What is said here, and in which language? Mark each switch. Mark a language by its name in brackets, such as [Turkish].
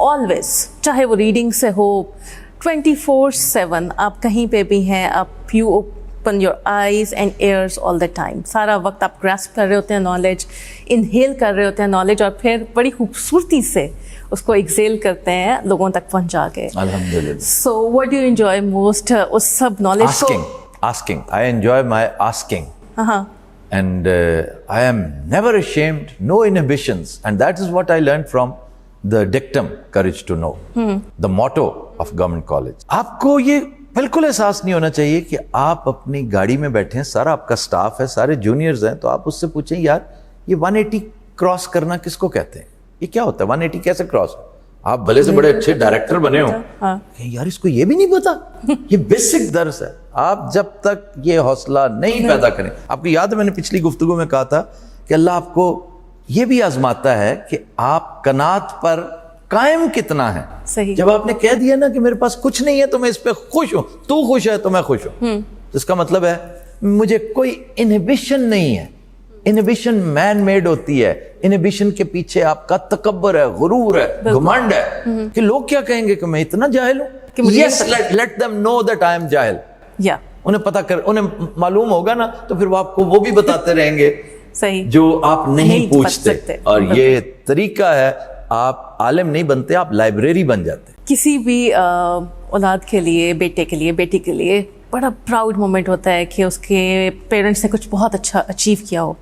[English] always, [Urdu] چاہے وہ reading سے ہو, [English] 24/7 [Urdu] آپ کہیں پہ بھی ہیں, [English] آپ you open your eyes and ears all the time. [Urdu] سارا وقت آپ گراسپ کر رہے ہوتے ہیں نالج, انہیل کر رہے ہوتے ہیں نالج, اور پھر بڑی خوبصورتی سے اس کو ایکسیل کرتے ہیں لوگوں تک پہنچا کے. الحمدللہ. [English] so what do you enjoy most [Urdu] اس sub knowledge کو؟ [English] Asking. I enjoy my asking. And I am never ashamed, no inhibitions. And that is what I learned from the dictum, courage to know. The motto of government college. [Urdu] آپ کو یہ بالکل احساس نہیں ہونا چاہیے کہ آپ اپنی گاڑی میں بیٹھے ہیں, سارا آپ کا سٹاف ہے, سارے جونیئرز ہیں, تو آپ اس سے پوچھیں یار یہ 180 کراس کرنا کس کو کہتے ہیں, یہ کیا ہوتا ہے 180 کیسے کراس. آپ بھلے سے بڑے اچھے ڈائریکٹر بنے ہو, یار اس کو یہ بھی نہیں پتا. یہ بیسک درس ہے. آپ جب تک یہ حوصلہ نہیں پیدا کریں, آپ کو یاد ہے میں نے پچھلی گفتگو میں کہا تھا کہ اللہ آپ کو یہ بھی آزماتا ہے کہ آپ قناعت پر قائم کتنا ہے. صحیح. جب آپ نے کہہ دیا نا کہ میرے پاس کچھ نہیں ہے تو میں اس پہ خوش ہوں, تو خوش ہے تو میں خوش ہوں, تو اس کا مطلب ہے مجھے کوئی انہیبیشن نہیں ہے. انہیبیشن [English] man made [Urdu] ہوتی ہے. انہیبیشن کے پیچھے آپ کا تکبر ہے, غرور ہے, گھمنڈ ہے کہ لوگ کیا کہیں گے کہ میں اتنا جاہل ہوں. [English] Yes, let them know that I am [Urdu] جاہل. انہیں پتا کر, انہیں معلوم ہوگا نا, تو پھر وہ آپ کو وہ بھی بتاتے رہیں گے جو آپ نہیں پوچھتے. اور یہ طریقہ ہے, آپ عالم نہیں بنتے, آپ لائبریری بن جاتے. کسی بھی اولاد کے لیے, بیٹے کے لیے, بیٹی کے لیے بڑا [English] proud moment [Urdu] ہوتا ہے کہ اس کے پیرنٹس نے کچھ بہت اچھا اچیو کیا ہو.